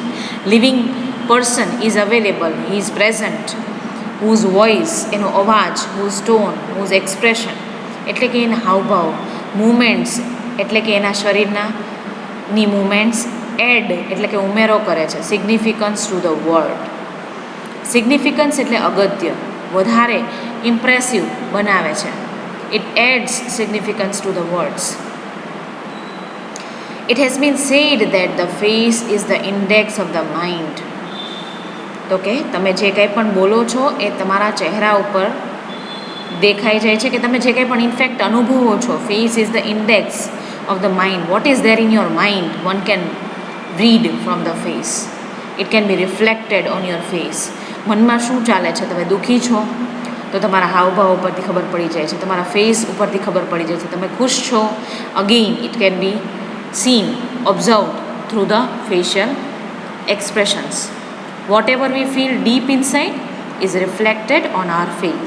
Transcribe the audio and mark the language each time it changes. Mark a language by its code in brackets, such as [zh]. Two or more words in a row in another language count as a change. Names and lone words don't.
[en] Living person is available. He is present. Whose voice, [gu] એનો અવાજ, [en] whose tone, whose expression, [gu] એટલે કે એના હાવભાવ, મૂવમેન્ટ્સ એટલે કે એના શરીરના મૂવમેન્ટ્સ, એડ એટલે કે ઉમેરો કરે છે, [en] significance to the word. [gu] સિગ્નિફિકન્સ એટલે અગત્ય, વધારે ઇમ્પ્રેસિવ બનાવે છે. [en] it adds significance to the words. it has been said that the face is the index of the mind. [gu] તો કે તમે જે કંઈ પણ બોલો છો એ તમારા ચહેરા ઉપર દેખાઈ જાય છે, કે તમે જે કંઈ પણ ઇનફેક્ટ અનુભવો છો. [en] face is the index of the mind. What is there in your mind? One can read from the face. It can be reflected on your face. [gu] મનમાં શું ચાલે છે? તમે દુઃખી છો તો તમારા હાવભાવ ઉપરથી ખબર પડી જાય છે, તમારા ફેસ ઉપરથી ખબર પડી જાય છે. તમે ખુશ છો, [en] again it can be seen observed through the facial expressions. what ever we feel deep inside is reflected on our face.